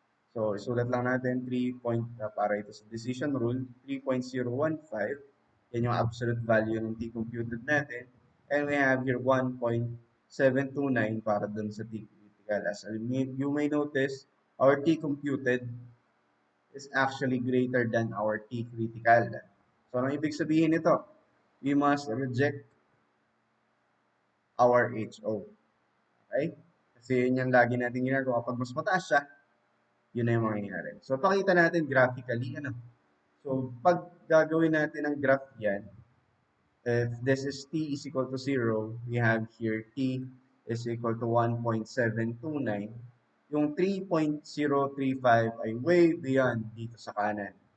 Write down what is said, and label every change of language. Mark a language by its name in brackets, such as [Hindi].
[Filipino] So, isulat lang natin 3 point, para ito sa decision rule, 3.015. Yan yung absolute value ng T computed natin. And we have here 1.729 para dun sa T critical. [English] As you may notice, our T computed is actually greater than our T critical. So, [Filipino] ang ibig sabihin nito? [English] We must reject our HO. Okay? [Filipino] Kasi yun yung lagi natin ginagawa. Pag mas mataas siya, yun na yung mangyayari. So, pakita natin graphically, ano. [English] So, [Filipino] pag gagawin natin ang graph yan, [English] if this is t is equal to 0, we have here t is equal to 1.729. [Filipino] Yung 3.035 ay way beyond dito sa kanan.